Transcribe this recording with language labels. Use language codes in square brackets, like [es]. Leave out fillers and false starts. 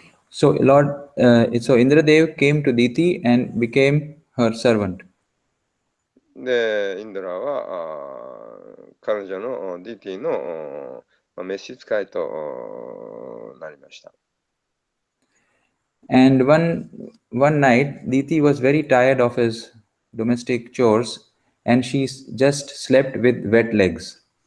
[en] So so Indradev came to Diti and became her servant. [ja] で、インドラは彼女のディティの召使いとなりました。 [en] And one night, Diti was very tired of his domestic chores, and she just slept with wet legs.